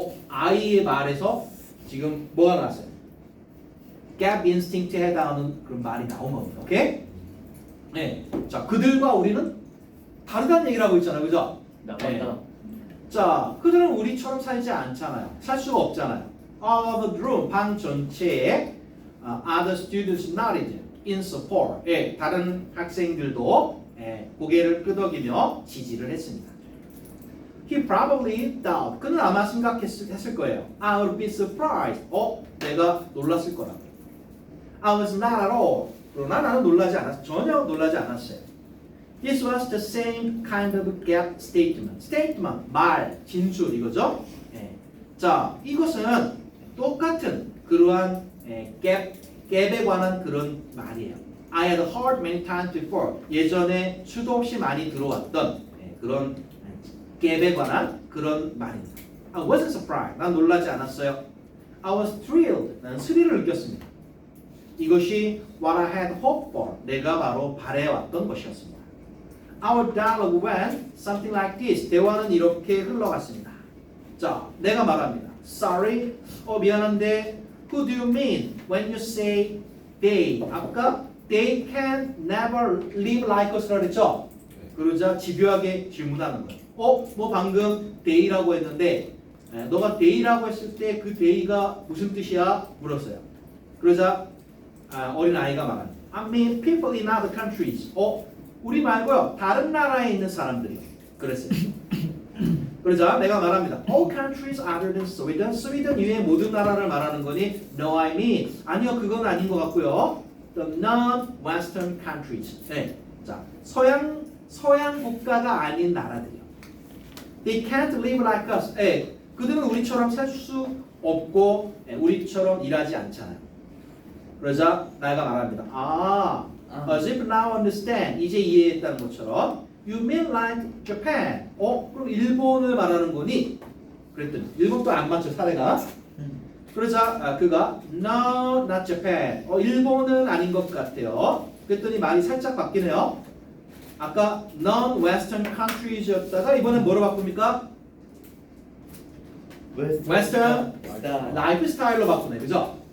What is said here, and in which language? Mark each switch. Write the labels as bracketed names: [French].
[Korean] I의 말에서 지금 뭐가 나왔어요? gap instinct에 해당하는 그런 말이 나온 겁니다. 오케이? 네. 자, 그들과 우리는 다르다는 얘기를 하고 있잖아요. 그죠? 나간다. 자, 그들은 우리처럼 살지 않잖아요. 살 수가 없잖아요. [English] All of the room, [Korean] 방 전체에 [English] other students nodded in support. [Korean] 예, 다른 학생들도 고개를 끄덕이며 지지를 했습니다. [English] He probably thought. [Korean] 그는 아마 생각했을 거예요. [English] I would be surprised. [Korean] 내가 놀랐을 거라고. [English] I was not at all. [Korean] 그러나 나는 놀라지 않았어요. 전혀 놀라지 않았어요. [English] This was the same kind of gap statement. [Korean] Statement, 말, 진술 이거죠. 자, 이것은 똑같은 그러한 갭에 관한 그런 말이에요. [English] I had heard many times before. [Korean] 예전에 수도 없이 많이 들어왔던 그런 갭에 관한 그런 말입니다. [English] I wasn't surprised. [Korean] 난 놀라지 않았어요. [English] I was thrilled. [Korean] 나는 스릴을 느꼈습니다. 이것이 [English] what I had hoped for. [Korean] 내가 바로 바래왔던 것이었습니다. [English] Our dialogue went something like this. [Korean] 대화는 이렇게 흘러갔습니다. 자, 내가 말합니다. [English] Sorry. [Korean] 미안한데. [English] Who do you mean when you say they? [Korean] 아까 [English] they can never live like us [Korean] 라고 그랬죠? 그러자 집요하게 질문하는 거예요. 뭐 방금 they라고 했는데 너가 they라고 했을 때 그 they가 무슨 뜻이야? 물었어요. 그러자 어린 아이가 말합니다. [English] I mean people in other countries. [Korean] 우리 말고요. 다른 나라에 있는 사람들이. 그랬어요. 그러자 내가 말합니다. [English] All countries other than Sweden. [Korean] 스웨덴 이외의 모든 나라를 말하는 거니? [English] No, I mean. [Korean] 아니요, 그건 아닌 것 같고요. [English] The non-Western countries. [Korean] 네. 자, 서양 국가가 아닌 나라들이요. [English] They can't live like us. [Korean] 그들은 우리처럼 살 수 없고 우리처럼 일하지 않잖아요. 그러자 내가 말합니다. [English] As if now understand. [Korean] 이제 이해했다는 것처럼. [English] You mean like Japan? [Korean] 그럼 일본을 말하는 거니? 그랬더니 일본도 안 맞죠 사례가. 그러자 그가 [English] No, not Japan. [Korean] 일본은 아닌 것 같아요. 그랬더니 말이 살짝 바뀌네요. 아까 non-Western countries였다가 이번엔 뭐로 바꿉니까? Western lifestyle로 바꾸네, 그죠?